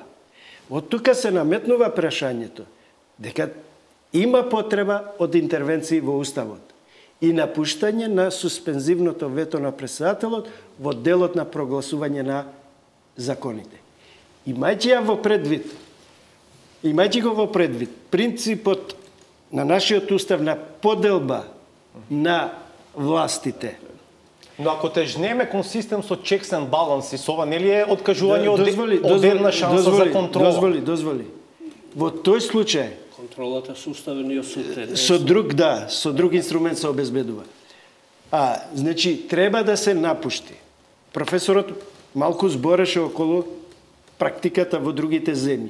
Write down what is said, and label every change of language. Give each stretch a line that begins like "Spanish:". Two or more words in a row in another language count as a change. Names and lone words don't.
Macedonian: Од тука се наметнува прашањето дека има потреба од интервенции во уставот и напуштање на суспензивното вето на председателот во делот на прогласување на законите. Имајќи го во предвид принципот на нашиот устав на поделба на властите. Но ако тежнеме кон систем со
English: checks and balances,
Macedonian: ова нели е откажување од една шанса за контрола? Дозволи. Во тој случај контролата со уставениот суд со друг инструмент се обезбедува. Значи треба да се напушти. Професорот малку збореше околу практиката во другите земји.